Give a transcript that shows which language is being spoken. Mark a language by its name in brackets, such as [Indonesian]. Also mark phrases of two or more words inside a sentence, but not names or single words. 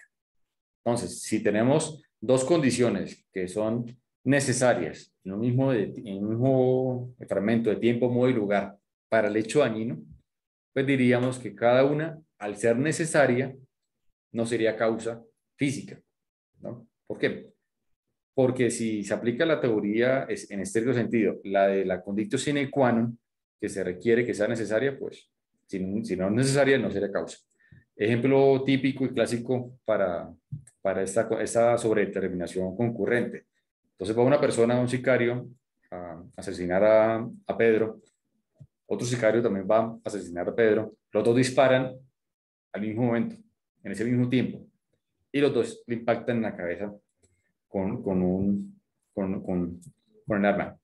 [Spanish] Entonces, si tenemos dos condiciones que son necesarias en un mismo fragmento de tiempo, modo y lugar para el hecho dañino, pues diríamos que cada una, al ser necesaria, no sería causa física, ¿no? ¿Por qué? Porque si se aplica la teoría en estricto sentido, la de la [Latin] conditio sine qua non, [Spanish] que se requiere que sea necesaria, pues si no es necesaria, no sería causa. Ejemplo típico y clásico para esta sobredeterminación concurrente. Entonces va una persona, un sicario, a asesinar a Pedro, otro sicario también va a asesinar a Pedro, los dos disparan al mismo momento, en ese mismo tiempo, y los dos le impactan en la cabeza con el arma.